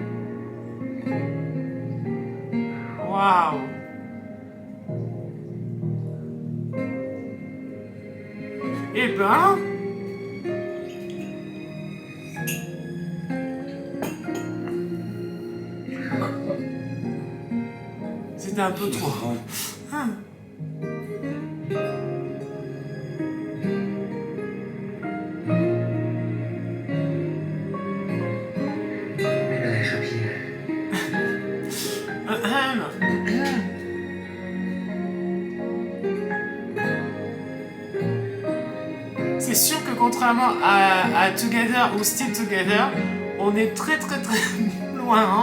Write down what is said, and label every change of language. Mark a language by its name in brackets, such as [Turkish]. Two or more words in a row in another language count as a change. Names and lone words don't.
[French] Waouh. Eh ben... C'était un peu trop. Ah. [Thai] ไม่เป็นไรครับพี่ [French] C'est sûr que contrairement à Together ou Still Together, on est très loin. Hein.